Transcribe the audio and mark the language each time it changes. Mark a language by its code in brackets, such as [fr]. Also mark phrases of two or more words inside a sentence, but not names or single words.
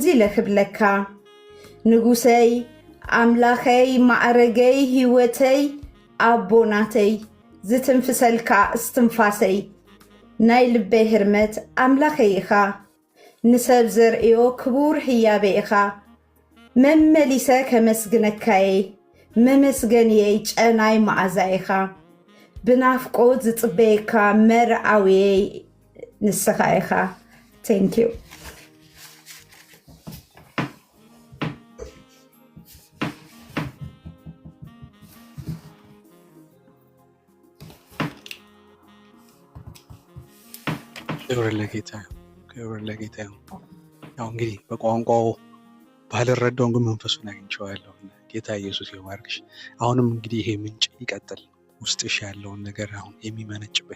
[ti] ለክብለካ ንጉሰይ ኣምላኸይ ማዕረገይ ህይወተይ ኣቦናተይ ዝትንፍሰልካ እስትንፋሰይ ናይ ልበይ ህርመት ኣምላኸይ ኢኻ ንሰብ ዘርእዮ ክቡር ህያበ ኢኻ መመሊሰ ከመስግነካየ መመስገንየይ ጨናይ መዓዛ ኢኻ ብናፍቆት ዝፅበየካ መርዓውየይ ንስኻ ኢኻ [en] thank you [am] ክብር ለጌታ ይሁን። ያው እንግዲህ በቋንቋው ባልረዳውም ግን መንፈሱን አግኝቼዋለሁ። ጌታ ኢየሱስ ይባርክሽ። አሁንም እንግዲህ ይሄ ምንጭ ይቀጥል፣ ውስጥሽ ያለውን ነገር አሁን የሚመነጭበት